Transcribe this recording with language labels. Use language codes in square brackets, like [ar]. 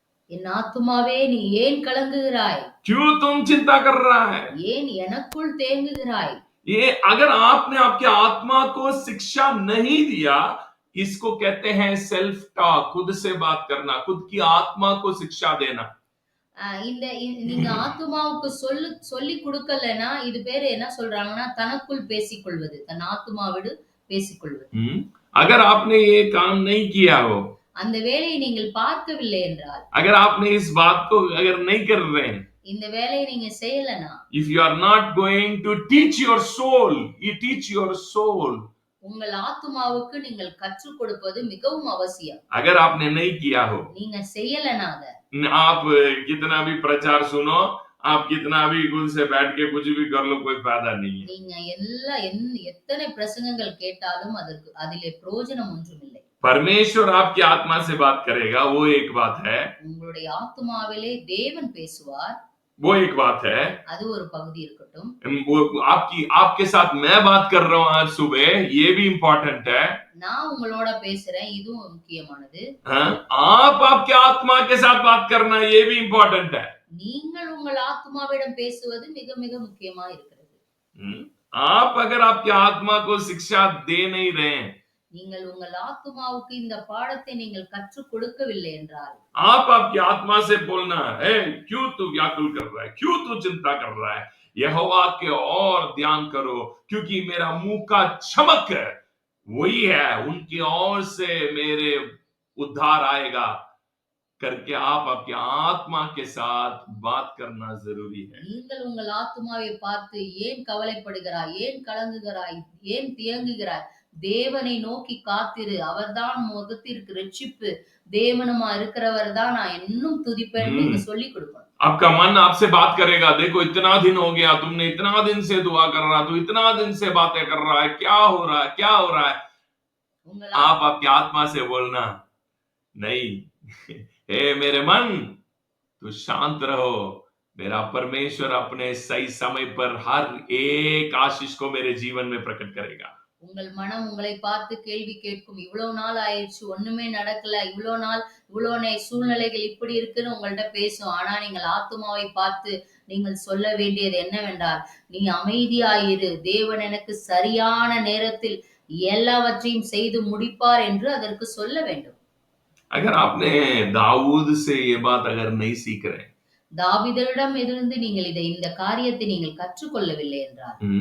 [ta] என் ஆத்துமாவே நீ ஏன் கலங்குகிறாய், [hi] क्यों तुम चिंता कर रहा है, [ta] ஏன் எனக்குள் தேங்குகிறாய். [hi] ये अगर आपने आपके आत्मा को शिक्षा नहीं दिया, इसको कहते हैं सेल्फ टॉक. खुद से बात करना, खुद की आत्मा को शिक्षा देना. [ta] இந்த நீங்க ஆத்துமாவுக்கு சொல்லி கொடுக்கலனா இது பேரு என்ன சொல்றாங்கன்னா தனக்குள் பேசிக்கொள்வது, தன் ஆத்துமாவோடு பேசிக்கொள்வது. [hi] अगर आपने ये काम नहीं किया हो, [ta] அந்த வேலையை நீங்கள் பார்க்கவில்லை என்றால், [hi] अगर आपने इस बात को अगर नहीं कर रहे हैं, [ta] இந்த வேலையை நீங்க செய்யலனா, [en] if you are not going to teach your soul, you teach your soul. [ta] உங்கள் ஆத்துமாவுக்கு நீங்கள் கற்றுக் கொடுப்பது மிகவும் அவசியம். [hi] अगर आपने नहीं किया हो, [ta] நீங்க செய்யலனா [hi] आप कितना भी प्रचार सुनो, आप कितना भी खुद से बैठ के कुछ भी कर लो, कोई फायदा नहीं है. [ta] நீங்க எத்தனை பிரசங்கங்கள் கேட்டாலும் அதிலே பிரயோஜனம் ஒன்றுமில்லை. [hi] परमेश्वर आपकी आत्मा से बात करेगा, वो एक बात है. [ta] உங்களுடைய ஆத்துமாவிலே தேவன் பேசுவார், [hi] वो एक बात है. [ta] அது ஒரு பகுதி இருக்கட்டும். [hi] वो आपके साथ मैं बात कर रहा हूँ आज सुबह, ये भी इम्पोर्टेंट है. [ta] நான் உங்களோட பேசுறேன், இதுவும் முக்கியமானது. [hi] आप आपके आत्मा के साथ बात करना, ये भी इम्पोर्टेंट है. [ta] நீங்கள் உங்கள் ஆத்மாவிடம் பேசுவது மிக மிக முக்கியமா இருக்கிறது. [hi] आप अगर आपके आत्मा को शिक्षा दे नहीं रहे हैं, [ta] நீங்கள் उंगल ஆத்துமாவுக்கு இந்த பாடத்தை நீங்கள் கற்றுக் கொடுக்கவில்லை என்றால், [hi] आप आपकी आत्मा से बोलना है, क्यों तू व्याकुल कर रहा है, क्यों तू चिंता कर रहा है. यहोवा के और ध्यान करो, क्योंकि मेरा मुंह का चमक वही है, उनकी ओर से मेरे उद्धार आएगा करके आप आपकी आत्मा के साथ बात करना जरूरी है. [ta] நீங்கள் உங்கள் ஆத்துமாவை பார்த்து ஏன் கவலைப்படுகிறாய், ஏன் கலங்குகிறாய், ஏன் தியங்குகிறாய், தேவனை நோக்கி காத்திரு, அவர்தான் முகத்திற்கு இரட்சிப்பு, தேவனுமா இருக்கிறவர் தான் நான் இன்னும் துதிப்பேன் என்று சொல்லி கொடுக்கணும். [hi] आपका मन आपसे बात करेगा, देखो इतना दिन हो गया, तुमने इतना दिन से दुआ कर रहा, तू इतना दिन से बातें कर रहा है, क्या हो रहा है, क्या हो रहा है. आप आपकी आत्मा से बोलना नहीं, हे मेरे मन तू शांत रहो, मेरा परमेश्वर अपने सही समय पर हर एक आशीष को मेरे जीवन में प्रकट करेगा. [ta] உங்கள் மனம் உங்களை பார்த்து கேள்வி கேட்கும், இவ்வளவு நாள் ஆயிடுச்சு ஒண்ணுமே நடக்கல, இவ்வளவு சூழ்நிலைகள் இப்படி இருக்குன்னு உங்கள்ட்ட பேசும். ஆனா நீங்கள் ஆத்துமாவை பார்த்து நீங்கள் சொல்ல வேண்டியது என்னவென்றால், நீ அமைதியாயிரு, தேவன் எனக்கு சரியான நேரத்தில் எல்லாவற்றையும் செய்து முடிப்பார் என்று அதற்கு சொல்ல வேண்டும். [hi] अगर आपने दाऊद से ये बात अगर नहीं सीख रहे, [ta] தாவீதிடம் இருந்து நீங்கள் இந்த காரியத்தை நீங்கள் கற்றுக்கொள்ளவில்லை என்றால்,